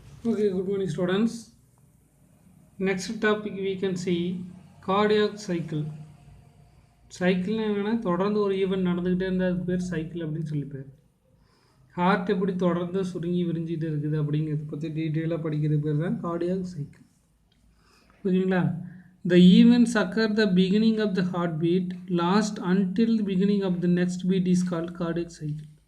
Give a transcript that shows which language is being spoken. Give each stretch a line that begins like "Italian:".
English: Okay, good morning students. Next topic we can see cardiac cycle.
Tamil: சைக்கிள்னா என்னென்னா தொடர்ந்து ஒரு event நடந்துக்கிட்டே இருந்தால் அதுக்கு பேர் சைக்கிள் அப்படின்னு சொல்லி பேர். ஹார்ட் எப்படி தொடர்ந்து சுருங்கி விரிஞ்சிட்டு இருக்குது அப்படிங்கிறத பற்றி டீட்டெயிலாக படிக்கிறது பேர் தான் கார்டியாக் சைக்கிள். ஓகேங்களா?
English: The events occur the beginning of the heartbeat, last until the beginning of the next beat is called cardiac cycle.